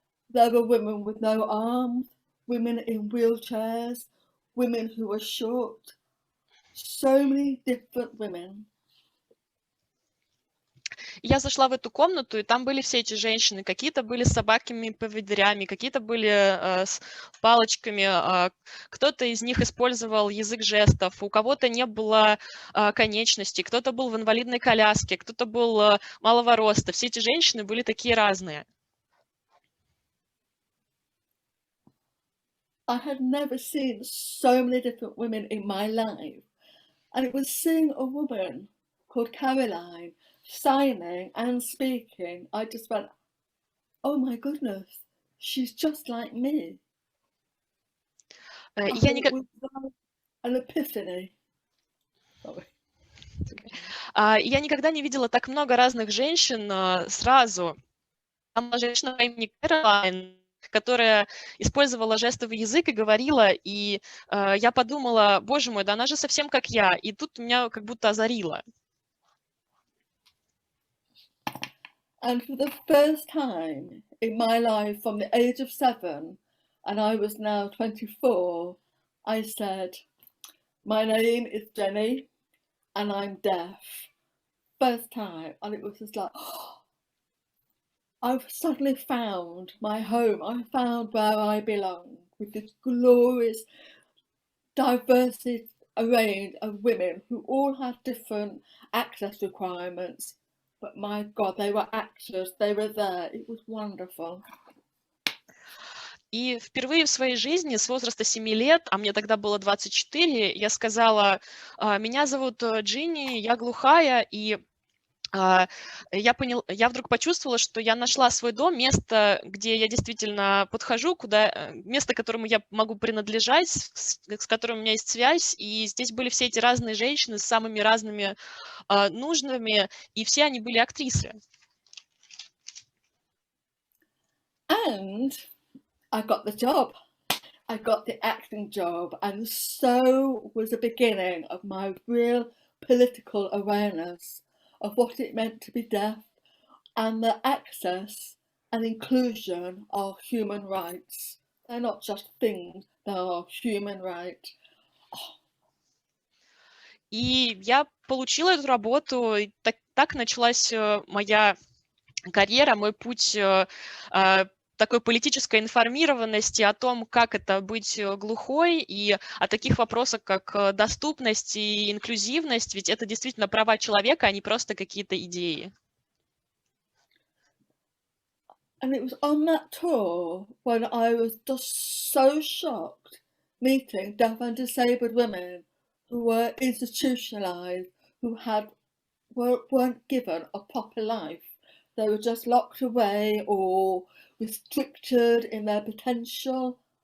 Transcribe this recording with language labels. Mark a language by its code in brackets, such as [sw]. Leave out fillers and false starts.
[en] There were women with no arms, women in wheelchairs, women who were short. So many different women. [ru] Я зашла в эту комнату, и там были все эти женщины. Какие-то были с собаками-поводырями, какие-то были с палочками. Кто-то из них использовал язык жестов, у кого-то не было конечностей, кто-то был в инвалидной коляске, кто-то был малого роста. Все эти женщины были такие разные. [en] I had never seen so many different women in my life. And it was seeing a woman called Caroline signing and speaking. I just went, oh my goodness, she's just like me. It was like an epiphany. Sorry. [ru] Я никогда не видела так много разных женщин сразу. Там была женщина по имени Кэролайн, которая использовала жестовый язык и говорила, и я подумала, боже мой, да она же совсем как я, и тут меня как будто озарило. [en] And for the first time in my life, from the age of 7, and I was now 24, I said, my name is Jenny, and I'm deaf. First time, and it was just like, oh, I've suddenly found my home. I found where I belong with this glorious, diverse range of women who all had different access requirements. But my God, they were actors, they were there. It was wonderful. [ru] И впервые в своей жизни с возраста 7 лет, а мне тогда было 24, я сказала, меня зовут Джинни, я глухая, и я вдруг почувствовала, что я нашла свой дом, место, где я действительно подхожу, место, которому я могу принадлежать, с которым у меня есть связь, и здесь были все эти разные женщины с самыми разными нуждами, и все они были актрисы. [en] And I got the job. I got the acting job, and so was the beginning of my real political awareness of what it meant to be deaf and the access and inclusion are human rights. They're not just things, they are human rights. [ru] И я получила эту работу, и так началась моя карьера, мой путь такой политической информированности о том, как это быть глухой, и о таких вопросах, как доступность и инклюзивность, ведь это действительно права человека, а не просто какие-то идеи. [en] And it was on that tour when I was just so shocked meeting deaf and disabled women who were institutionalised, who weren't given a proper life. They were just locked away or restricted in their potential.